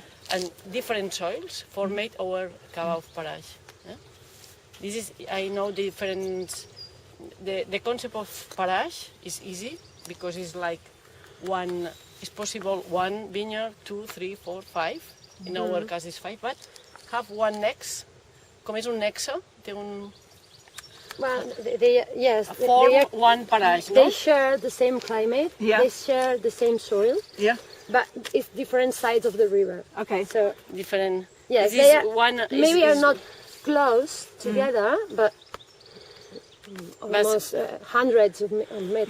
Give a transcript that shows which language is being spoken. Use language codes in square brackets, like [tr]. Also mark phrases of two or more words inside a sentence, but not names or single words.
[en] And different soils formed our Cava of Paraix. Yeah? This is, I know the different. The concept of Paraix is easy because it's like it's possible 1 vineyard, 2, 3, 4, 5. In our case it's 5, but have one next. [ca] Com és un nexe, té un [en] Well, form, one Paraix, no? They share the same climate. Yeah. They share the same soil, Yeah. but it's different sides of the river. Okay. So Different. yes, This they is are, one. maybe are not close together, but almost hundreds of meters.